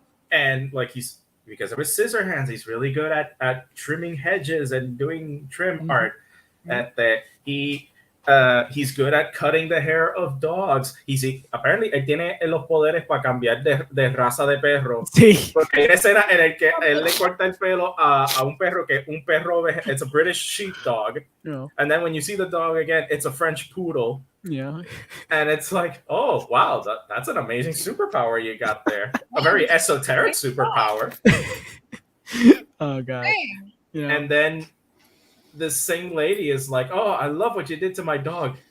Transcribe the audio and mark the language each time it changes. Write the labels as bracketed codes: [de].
[en] And like because of his Scissorhands, he's really good at trimming hedges and doing trim art. He's good at cutting the hair of dogs. Apparently [es] él tiene los poderes para cambiar de raza de perro. Sí. Porque hay una escena en el que él le corta el pelo a un perro [en] it's a British sheepdog. Yeah. And then when you see the dog again, it's a French poodle. Yeah. And it's like, oh wow, that's an amazing superpower you got there. A very esoteric superpower. Oh god. Yeah. And then the same lady is like, oh, I love what you did to my dog.